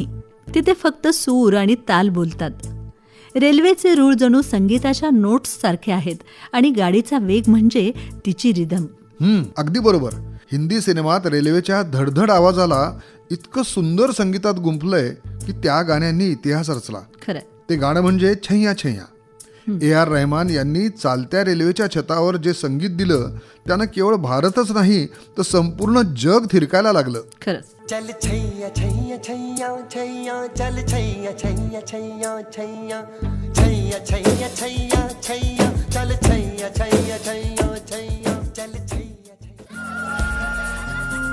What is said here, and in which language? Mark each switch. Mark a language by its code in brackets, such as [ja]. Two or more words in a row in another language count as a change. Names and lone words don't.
[mr] तिथे फक्त सूर आणि ताल बोलतात. रेल्वेचे रूळ जणू संगीताच्या नोट्स सारखे आहेत आणि गाडीचा वेग म्हणजे तिची रिदम. अगदी बरोबर. हिंदी सिनेमात रेल्वेच्या धडधड आवाजाला इतकं सुंदर संगीतात गुंफलंय की त्या गाण्यांनी इतिहास रचला. खरं. ते गाणं म्हणजे छैया छैया. AR रहमान यांनी चालत्या रेल्वेच्या छतावर जे संगीत दिलं, त्यानं केवळ भारतच नाही तर संपूर्ण जग थिरकायला लागलं. खरंच. [hi] चल छैया छैया छैया छैया चल छैया छैया छैया छैया छैया छैया छैया छैया चल छैया छैया छैया छैया चल छैया छैया.